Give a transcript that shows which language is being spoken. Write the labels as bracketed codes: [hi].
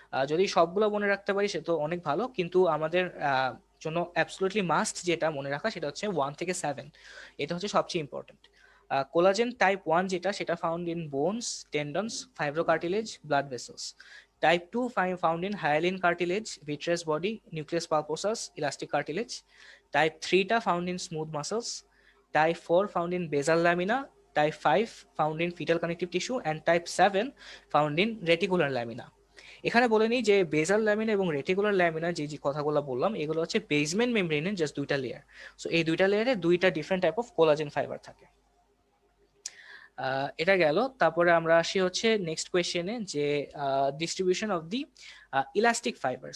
[bn] যদি সবগুলো মনে রাখতে পারি সে তো অনেক ভালো, কিন্তু আমাদের জন্য অ্যাবসলুটলি মাস্ট যেটা মনে রাখা সেটা হচ্ছে 1 থেকে 7। এটা হচ্ছে সবচেয়ে ইম্পর্টেন্ট। কোলাজেন টাইপ 1 যেটা, সেটা [en] Found in bones, tendons, fibrocartilage, blood vessels. Type 2 found in hyaline cartilage, vitreous body, nucleus pulposus, elastic cartilage. Type 3 টা found in smooth muscles. Type 4 found in basal lamina, type 5 found in fetal connective tissue, and type 7 found in reticular lamina. [bn] এখানে বলে নিই যে বেজাল lamina এবং reticular lamina যে যে কথাগুলো বললাম এগুলো হচ্ছে বেসমেন্ট মেমব্রেনের জাস্ট দুইটা লেয়ার। সো এই দুইটা লেয়ারে দুইটা different type of collagen fibre থাকে। এটা গেল। তারপরে আমরা আসি হচ্ছে নেক্সট কোয়েশ্চেনে, যে [en] Distribution of the elastic fibre.